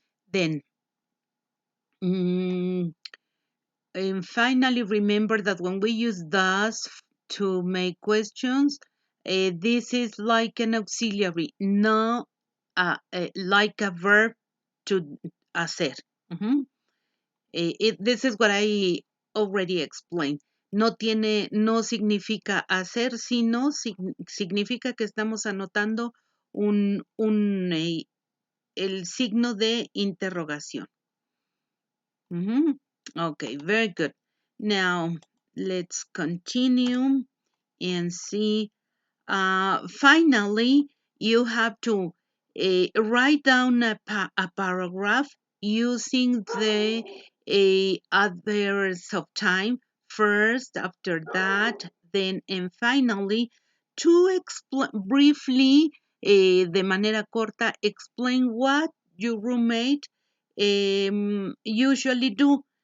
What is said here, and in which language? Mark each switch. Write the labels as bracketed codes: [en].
[en] Then, and finally, remember that when we use does to make questions, this is like an auxiliary, not like a verb to hacer. This is what I already explained. [es] No significa hacer, sino significa que estamos anotando el signo de interrogación. [en] Okay, very good. Now, let's continue and see. Finally, you have to write down a paragraph using the adverbs of time first, after that, then, and finally, to briefly, [es] de manera corta, [en] explain what your roommate usually do.